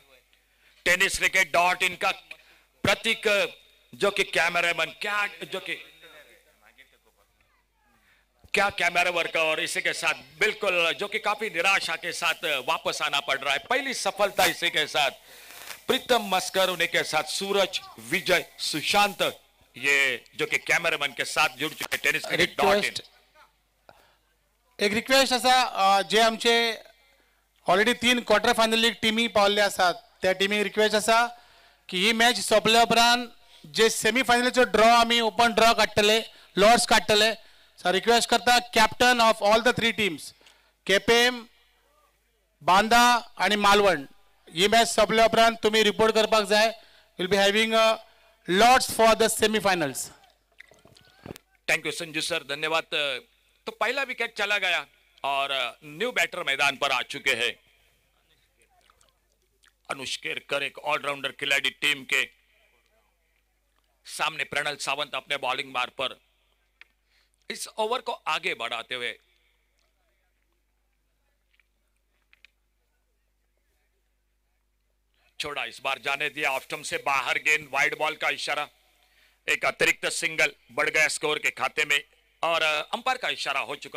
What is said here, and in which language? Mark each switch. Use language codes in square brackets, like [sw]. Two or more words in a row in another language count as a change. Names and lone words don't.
[hi] टेनिस क्रिकेट डॉट इन का प्रतीक जो कि कैमरामैन क्या [en] camera work, [hi] और इसी के साथ बिल्कुल जो कि काफी निराशा के साथ वापस आना पड़ रहा है। पहली सफलता इसी के साथ प्रीतम मस्कर, उन्हीं के साथ सूरज, विजय, सुशांत, ये जो कि कैमरामैन के साथ जुड़ चुके टेनिस क्रिकेट डॉट इन। [kok] एक रिक्वेस्ट असा, जे आमचे ऑलरेडी 3 [en] quarter final [kok] टीमी पावल्ले आसात त्या टीमीक रिक्वेस्ट असा की ही मॅच सोंपल्या उपरांत जे सेमी फायनलचो ड्रॉ आमी [en] open draw [kok] काडटले, लॉर्ड्स काडटले। सो रिक्वेस्ट करता [en] captain of all the 3 teams, [kok] केपेम, बांदा आणि मालवण, ही मॅच सोंपल्या उपरांत तुम्ही रिपोर्ट करपाक जाय। [en] will be having lords for the semi finals. thank you Sanju sir, धन्यवाद। [hi] तो पहला विकेट चला गया और [en] new batter [hi] मैदान पर आ चुके हैं। अनुष केरकर एक ऑलराउंडर खिलाड़ी टीम के सामने प्रणल सावंत अपने बॉलिंग मार पर इस ओवर को आगे बढ़ाते हुए छोड़ा, इस बार जाने दिया [en] off stump [hi] से बाहर, गेंद [en] wide ball [hi] का इशारा, एक अतिरिक्त सिंगल बढ़ गया स्कोर के खाते में और अंपायर का इशारा हो चुका।